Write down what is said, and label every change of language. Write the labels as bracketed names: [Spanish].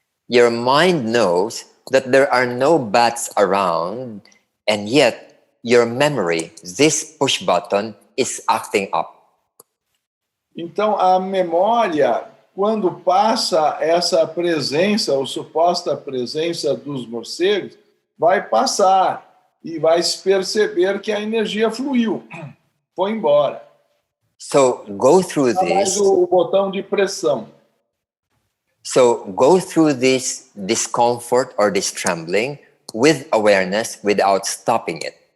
[English] Your mind knows that there are no bats around, and yet your memory, this push button, is acting up. [Portuguese] Então, a memória, quando passa essa presença, ou suposta presença dos morcegos, vai passar e vai se perceber que a energia fluiu, foi embora. [English] So go through [Portuguese] Mais [English] this. [Portuguese] o botão de pressão. [English] So go through this discomfort or this trembling with awareness without stopping it.